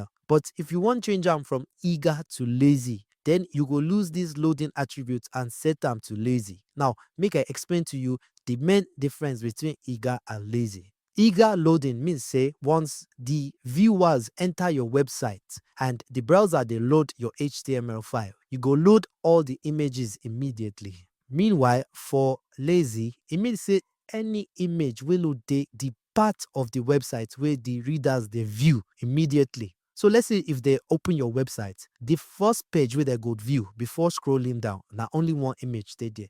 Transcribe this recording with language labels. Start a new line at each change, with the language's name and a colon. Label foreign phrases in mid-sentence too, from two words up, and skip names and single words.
Nigerian Pidgin: But if you want change am from eager to lazy, then you go lose this loading attribute and set am to lazy. Now, make I explain to you the main difference between eager and lazy. Eager loading means say once the viewers enter your website and the browser dey load your HTML file, you go load all the images immediately. Meanwhile, for lazy, e mean say any image wey no dey the part of the website where the readers dey view immediately. So let's say if they open your website, the first page where they go view before scrolling down, na only one image dey there.